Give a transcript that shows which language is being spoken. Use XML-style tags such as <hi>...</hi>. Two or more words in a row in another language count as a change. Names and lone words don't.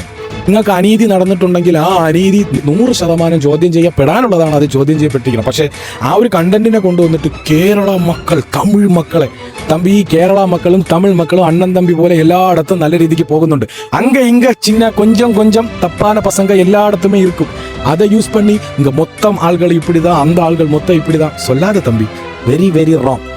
<ml>നിങ്ങൾക്ക് അനീതി നടന്നിട്ടുണ്ടെങ്കിൽ ആ അനീതി 100% ചോദ്യം ചെയ്യപ്പെടാനുള്ളതാണ്. അത് ചോദ്യം ചെയ്യപ്പെട്ടിരിക്കണം. പക്ഷേ ആ ഒരു കണ്ടന്റിനെ കൊണ്ടുവന്നിട്ട് കേരള മക്കൾ, തമിഴ് മക്കളെ തമ്പി, ഈ കേരള മക്കളും തമിഴ് മക്കളും അണ്ണൻ തമ്പി പോലെ എല്ലായിടത്തും നല്ല രീതിക്ക് പോകുന്നുണ്ട്.</ml> <ta>அங்க இங்க சின்ன கொஞ்சம் கொஞ்சம் தப்பான பசங்க</ta> <ml>എല്ലായിടത്തുമേ ഇരിക്കും.</ml> <ta>அதை யூஸ் பண்ணி இங்க மொத்தம் ஆள்கள் இப்படிதான், அந்த ஆள்கள் மொத்தம் இப்படிதான் சொல்லாத தம்பி.</ta> <en>very very wrong.</en>